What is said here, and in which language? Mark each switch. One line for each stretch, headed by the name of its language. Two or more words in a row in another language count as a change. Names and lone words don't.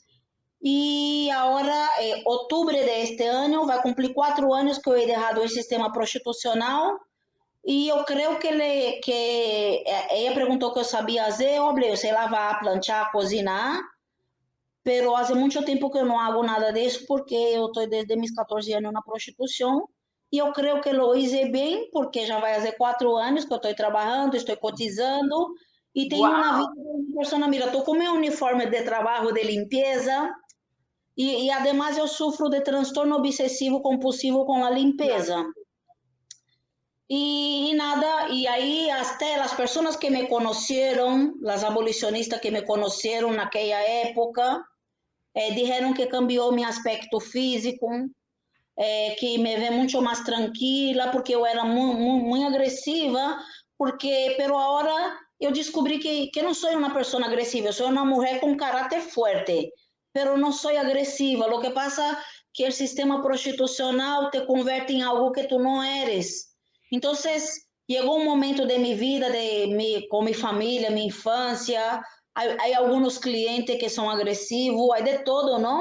Portuguese: E agora, outubro deste ano, vai cumprir 4 anos que eu he deixado o sistema prostitucional. E eu creio que ela perguntou o que eu sabia fazer, eu sei lavar, planchar, cozinhar, pero há muito tempo que eu não hago nada disso porque eu estou desde meus 14 anos na prostituição e eu creio que
Spanish: lo hice
Portuguese: bem porque já vai fazer 4 anos que eu estou trabalhando, estou cotizando e tenho uma vida Wow. de pessoa. Mira, estou com meu uniforme de trabalho de limpeza e además eu sofro de transtorno obsessivo compulsivo com a limpeza.
Spanish: Y nada, y ahí hasta las personas que me conocieron, las abolicionistas que me conocieron en aquella época, dijeron que cambió mi aspecto físico, que me ve mucho más tranquila, porque eu era muy agresiva, pero ahora
Portuguese: eu descobri que não sou uma pessoa agressiva, eu sou uma mulher com caráter forte,
Spanish: pero
Portuguese: não sou agressiva.
Spanish: Lo que pasa que
Portuguese: o sistema prostitucional te converte em algo que tu não eres. Então, chegou um momento de minha vida, com minha família, minha infância, há alguns clientes que são agressivos, há de todo, não?